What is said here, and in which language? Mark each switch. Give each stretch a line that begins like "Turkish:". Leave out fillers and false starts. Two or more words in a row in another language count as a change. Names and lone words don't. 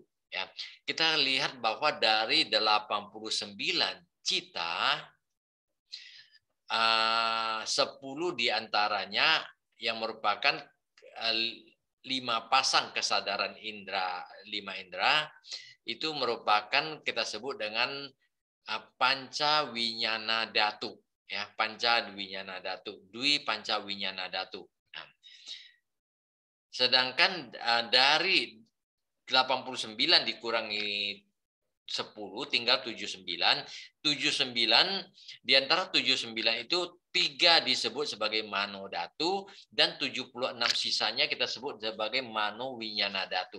Indonesian: Ya, kita lihat bahwa dari 89 cita, 10 diantaranya yang merupakan 5 pasang kesadaran indera, 5 indera, itu merupakan kita sebut dengan
Pali: panca winyana dhatu,
Indonesian: ya,
Pali: panca winyana dhatu, dwi panca winyana dhatu.
Indonesian: Nah, sedangkan dari 89 dikurangi 10 tinggal 79. 79 di antara 79 itu 3 disebut sebagai Manodhatu dan 76 sisanya kita sebut sebagai
Pali: Mano Winyana Dhatu.